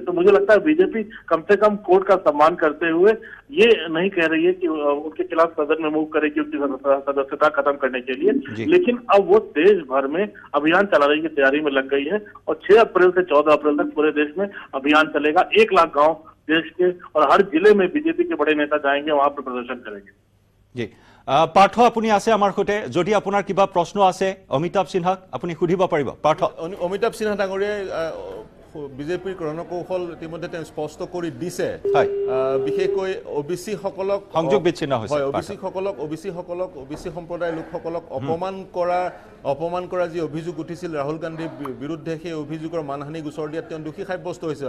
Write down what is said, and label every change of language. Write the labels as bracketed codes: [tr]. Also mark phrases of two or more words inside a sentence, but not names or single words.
[hi] तो मुझे लगता है बीजेपी कम से कम कोर्ट का सम्मान करते हुए ये नहीं कह रही है कि उनके खिलाफ सदन में मूव करेगी उसकी सदस्यता खत्म करने के लिए, लेकिन अब वो देश भर में अभियान चला रही की तैयारी में लग गई है, और 6 अप्रैल से 14 अप्रैल तक पूरे देश में अभियान चलेगा। 1 लाख गांव देश के और हर जिले में बीजेपी के बड़े नेता जाएंगे, वहां पर प्रदर्शन करेंगे। [as] जी पार्थ আপুনি আছে আমাৰ সৈতে, যদি আপোনাৰ কিবা প্ৰশ্ন আছে অমিতাভ সিনহাক আপুনি সুধিব পাৰিব। পাৰ্থ। অমিতাভ সিনহা ডাঙৰীয়াই বিজেপিৰ ৰণকৌশল ইতিমধ্যে স্পষ্ট কৰি দিছে, বিশেষকৈ ওবিসি সকলক সংযোগ বিচ্ছিন্ন হৈছে, ওবিসি সম্প্ৰদায়ৰ লোকসকলক অপমান কৰা যি অভিযোগ উঠিছিল ৰাহুল গান্ধীৰ বিৰুদ্ধে, সেই অভিযোগৰ মানহানি গোচৰ দিয়াত তেওঁ দোষী সাব্যস্ত হৈছে।